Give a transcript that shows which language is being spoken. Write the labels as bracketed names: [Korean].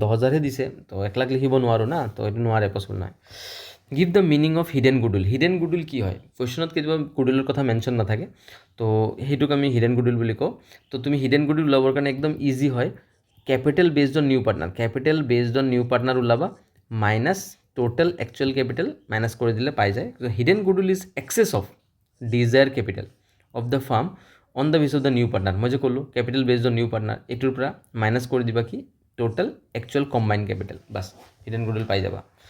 [Assamese] 10,000হে দিছে, তো 1 লাখ লিখিব নোৱাৰোঁ না, তো এইটো নোৱাৰে, পচিবল নহয়। [English] Give the meaning of hidden goodwill. Hidden goodwill [Assamese] কি হয়? কুৱেশ্যনত কেতিয়াবা গুডউইলৰ কথা মেনশ্যন নাথাকে, তো সেইটোক আমি হিডেন গুডউইল বুলি কওঁ। তো তুমি হিডেন গুডউইল ওলাবৰ কাৰণে একদম ইজি হয়, [English] capital based on new partner, [Assamese] capital based on new partner ওলাবা, minus total actual capital minus কৰি দিলে পাই যায়। [English] Hidden goodwill is excess of desire capital of the firm on the base of the new partner. [Assamese] মই যে ক'লোঁ [English] capital based on new partner, [Assamese] এইটোৰ পৰা মাইনাছ কৰি দিবা কি total actual combine capital, bus hidden goodwill পাই যাবা।